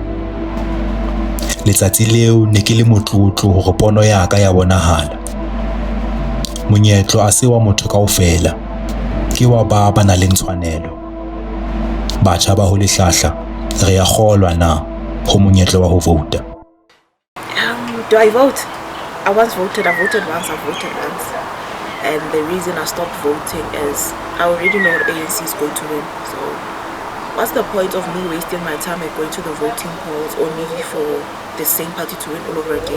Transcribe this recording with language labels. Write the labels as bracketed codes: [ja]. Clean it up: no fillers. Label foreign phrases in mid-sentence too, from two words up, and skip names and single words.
[st] Letsatsi leo ne ke le motlotlo hore pono ya ka ya bonahala. Monyetlo a se wa motho kaofela, ke wa ba nang le tshwanelo. Batjha ba ho lehlahla, re ya kgolwa na ho monyetlo wa ho vouta? [en] Do I vote? I once voted. I voted once. And the reason I stopped voting is I already know ANC is going to win. So what's the point of me wasting my time and going to the voting polls only for the same party to win all over again?